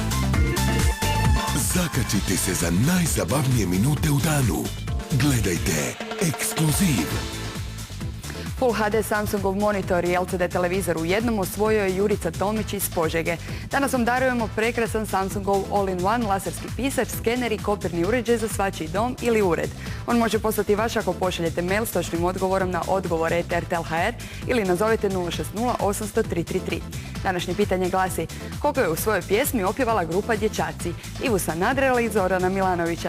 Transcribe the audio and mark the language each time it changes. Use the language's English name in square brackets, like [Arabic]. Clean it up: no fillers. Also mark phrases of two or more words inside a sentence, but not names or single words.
[Croatian] Zakačite se za najzabavnije minute u danu. Gledajte Ekskluziv. Full HD Samsungov monitor i LCD televizor u jednom osvojio je Jurica Tomić iz Požege. Danas vam darujemo prekrasan Samsungov [English] all-in-one [Croatian] laserski pisač, skener i kopirni uređaj za svačiji dom ili ured. On može postati vaš ako pošaljete mail s točnim odgovorom na odgovor@rtl.hr ili nazovete 060 800 333. Današnje pitanje glasi: koliko je u svojoj pjesmi opjevala grupa Dječaci? Ivu Sanadera ili Zorana Milanovića?